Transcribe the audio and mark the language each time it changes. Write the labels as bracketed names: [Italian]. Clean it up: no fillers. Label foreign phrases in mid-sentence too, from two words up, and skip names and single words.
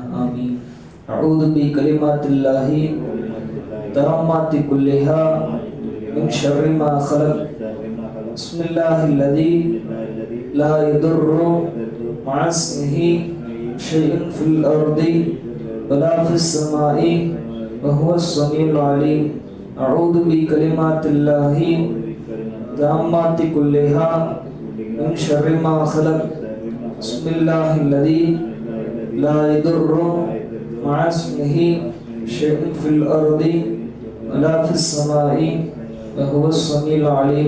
[Arabic] ஆமீன். أعوذ بكلمات الله التامات كلها من شر ما خلق. بسم الله الذي لا يضر مع اسمه شيء في الأرض ولا في السماء وهو السميع العليم. أعوذ بكلمات الله التامات كلها من شر ما خلق. بسم الله الذي لا يضر مع اسمه شيء في الأرض ولا في السماء وهو السميع العليم.